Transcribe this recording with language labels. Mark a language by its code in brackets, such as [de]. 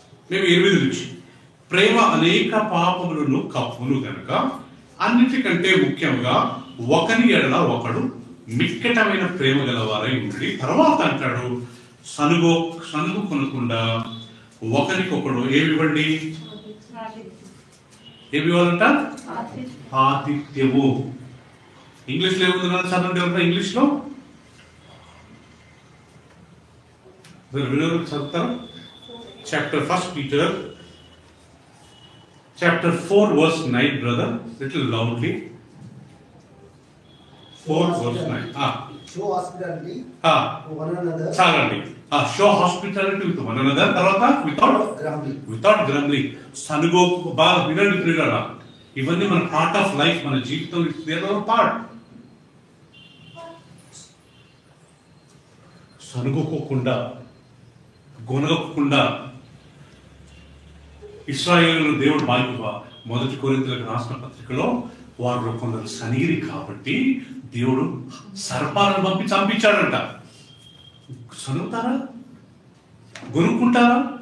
[te] మేము 8 నుంచి, ప్రేమ అనేక పాపములను కప్పును గనుక అన్నిటికంటే ముఖ్యంగా ఒకరి ఎడల ఒకడు మిక్కటమైన ప్రేమ గలవారై ఉండి, తర్వాత అంటాడు, సనుగు కొనకుండా ఒకరికొకడు ఏమివ్వండి. ఏమి ఇవ్వాలంట? ఆతిథ్యము. ఇంగ్లీష్లో ఏముంది కదా, చదవండి ఎవరు ఇంగ్లీష్లో చదువుతారు. [en] First Peter chapter 4 verse 9, brother, little loudly. 4 verse 9. Show hospitality to one another. [te] చాలండి. [en] Show hospitality with one another. తర్వాత without grumbling. [te] సనుగో బాగా వినండి ప్రియులారా, ఇవన్నీ మన [en] part of life, [te] మన జీవితం పార్ట్. సనుగోకుండా, గొనగకుండా ఇశ్రాయేలు దేవుడు బాగా మొదటి కొరింథీయులకు రాసిన పత్రికలో వారిలో కొందరు సనీరి కాబట్టి దేవుడు సర్పాలను పంపి చంపించాడంట. సనుగుతారా? గొనుక్కుంటారా?